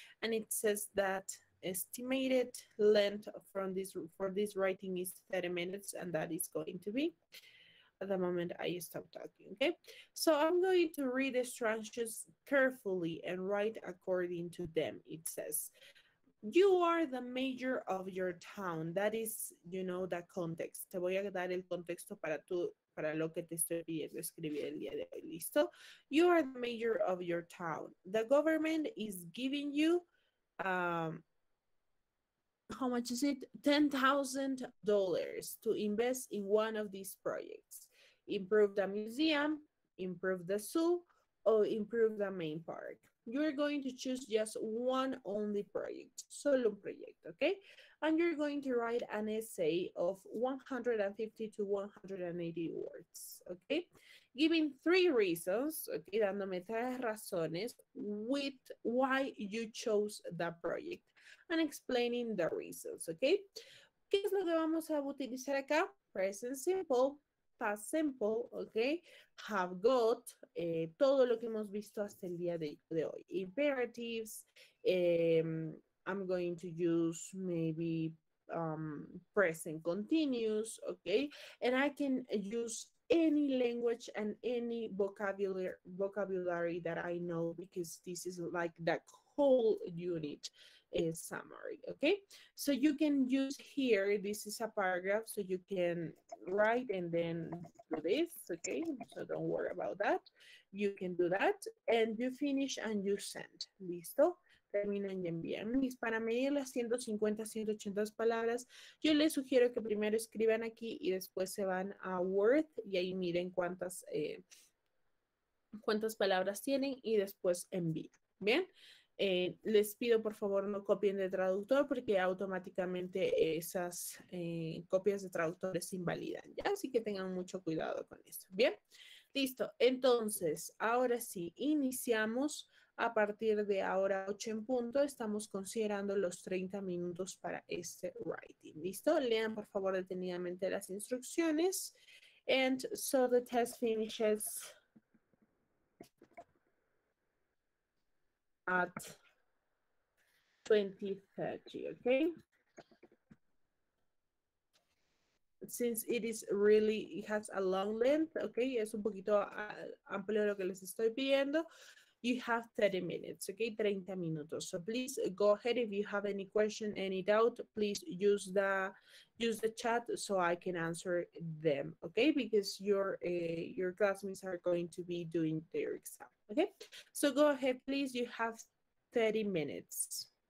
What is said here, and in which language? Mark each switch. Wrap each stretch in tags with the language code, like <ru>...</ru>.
<en>And it says that estimated length from this for this writing is 30 minutes, and that is going to be at the moment I stop talking, okay? So I'm going to read the instructions carefully and write according to them. It says, you are the mayor of your town. That is, you know, the context.</en> <es>Te voy a dar el contexto para lo que te estoy pidiendo escribir el día de hoy. ¿Listo?</es> <en>You are the mayor of your town. The government is giving you, how much is it? $10,000 to invest in one of these projects. Improve the museum, improve the zoo, or improve the main park. You're going to choose just one only project,</en> <es>solo un proyecto,</es> <en>okay? And you're going to write an essay of 150 to 180 words, okay? Giving 3 reasons, okay,</en> <es>dándome 3 razones</es> <en>with why you chose the project and explaining the reasons, okay?</en> <es>¿Qué es lo que vamos a utilizar acá?</es> <en>Present simple, past simple, okay?</en> <es>Have got, todo lo que hemos visto hasta el día de hoy.</es> <en>Imperatives, I'm going to use maybe present continuous, okay? And I can use any language and any vocabulary that I know, because this is like the whole unit summary, okay? So you can use here, this is a paragraph, so you can write and then do this, okay? So don't worry about that. You can do that and you finish and you send.</en> <es>¿Listo? Terminan y envían. Y para medir las 150, 180 palabras, yo les sugiero que primero escriban aquí y después se van a Word y ahí miren cuántas palabras tienen y después envían. ¿Bien? Les pido por favor no copien de traductor porque automáticamente esas copias de traductores se invalidan, ¿ya? Así que tengan mucho cuidado con esto, ¿bien? Listo, entonces, ahora sí, iniciamos a partir de ahora 8 en punto, estamos considerando los 30 minutos para este writing, ¿listo? Lean por favor detenidamente las instrucciones.</es> <en>And so the test finishes at 2030, okay? Since it is really, it has a long length, okay?</en> <es>Es un poquito amplio lo que les estoy pidiendo.</es> <en>You have 30 minutes, okay?</en> <es>30 minutos.</es> <en>So please go ahead. If you have any question, any doubt, please use the chat so I can answer them, okay? Because your classmates are going to be doing their exam, okay? So go ahead, please. You have 30 minutes.</en>